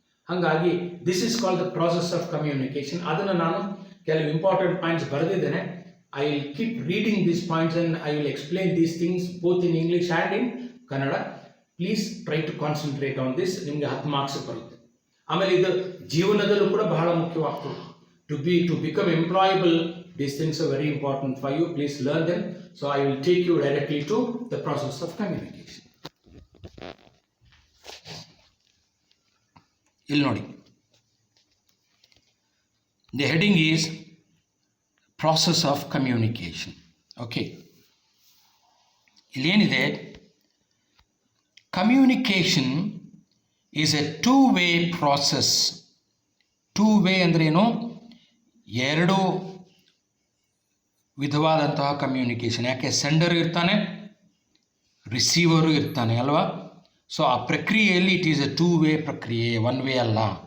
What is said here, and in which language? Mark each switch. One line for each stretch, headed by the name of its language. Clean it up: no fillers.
English: ಹಾಗಾಗಿ this is called the process of communication.
Kannada: ಅದನ್ನು ನಾನು ಕೆಲವು ಇಂಪಾರ್ಟೆಂಟ್ ಪಾಯಿಂಟ್ಸ್ ಬರೆದಿದ್ದೇನೆ.
English: I will keep reading these points and I will explain these things both in English and in Kannada. Please try to concentrate on this.
Kannada: ನಿಮಗೆ 10 marks ಬರುತ್ತೆ. ಆಮೇಲೆ ಇದು ಜೀವನದಲ್ಲೂ ಕೂಡ ಬಹಳ ಮುಖ್ಯವಾಗ್ತದೆ.
English: To become employable, these things are very important for you. Please learn them. So I will take you directly to the process of communication.
Kannada: ಇಲ್ಲಿ ನೋಡಿ,
English: the heading is process of communication.
Kannada: Okay, ಇಲ್ಲಿ ಏನಿದೆ?
English: Communication is a two-way process.
Kannada: Two-way ಅಂದ್ರೆ ಏನು? ಎರಡು ವಿಧವಾದಂತಹ communication. ಯಾಕೆ? Sender ಇರ್ತಾನೆ, ರಿಸೀವರು ಇರ್ತಾನೆ ಅಲ್ವಾ. ಸೊ ಆ ಪ್ರಕ್ರಿಯೆಯಲ್ಲಿ
English: it is a 2 way
Kannada: ಪ್ರಕ್ರಿಯೆ, 1 ವೇ ಅಲ್ಲ.